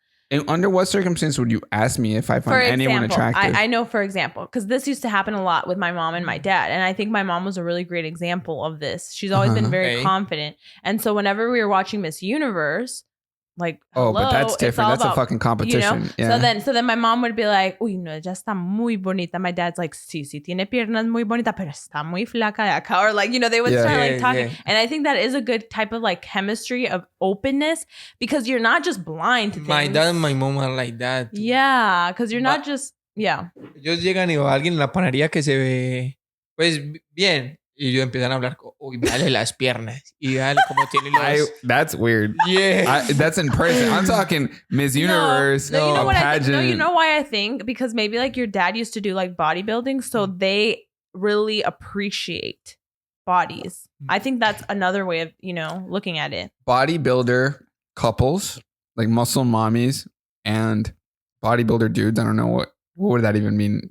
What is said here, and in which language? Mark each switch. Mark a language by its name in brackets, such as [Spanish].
[English] And under what circumstance would you ask me if I find anyone attractive? I know, for example, because this used to happen a lot with my mom and my dad. And I think my mom was a really great example of this. She's always been very confident. And so whenever we were watching Miss Universe, like, but that's different. That's a fucking competition. You know? So then my mom would be like, [Spanish] uy, no, ella está muy bonita. [English] My dad's like, [Spanish] sí, tiene piernas muy bonita, pero está muy flaca de acá. [English] Or like, they would start like talking. Yeah. And I think that is a good type of like chemistry of openness, because you're not just blind to things. My dad and my mom are like that. Yeah, because you're not just, [Spanish] Ellos llegan y alguien en la panadería que se ve, pues, bien. Y ellos empiezan a hablar, uy, dale las piernas. Y dale como tiene los... [English] That's weird. Yeah. That's in person. I'm talking Miss Universe, no, you know what pageant. I think? No, you know why I think? Because maybe like your dad used to do like bodybuilding, so they really appreciate bodies. I think that's another way of, looking at it. Bodybuilder couples, like muscle mommies and bodybuilder dudes, I don't know what would that even mean?